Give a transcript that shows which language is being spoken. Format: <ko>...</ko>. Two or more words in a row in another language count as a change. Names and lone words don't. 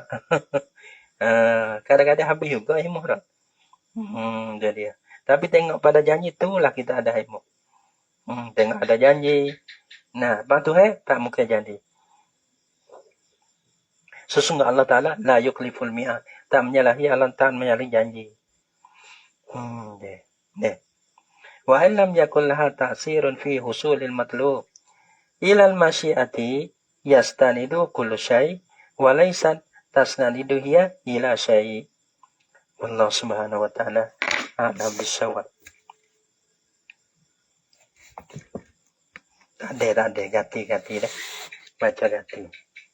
<ms>Kadang-kadang habis juga hemah tak? Jadi. Tapi tengok pada janji tu lah kita ada hemah. Tengok ada janji. Nah, lepas tu tak mungkin janji. Sesungguhnya Allah Ta'ala</ms> <ar>لا يخلف الميعاد.</ar> <ms>Tak menyalahi Allah Ta'ala menyalahi janji.</ms> <ar>وإلا لم يكل لها تأثير في حصول المطلوب. إلى المشيئة يستند كل شيء وليست تستند هي إلى شيء'. والله سبحانه وتعالى أعلم بالصواب.</ar> <ms>Tak ada ganti dah. Baca ganti.</ms>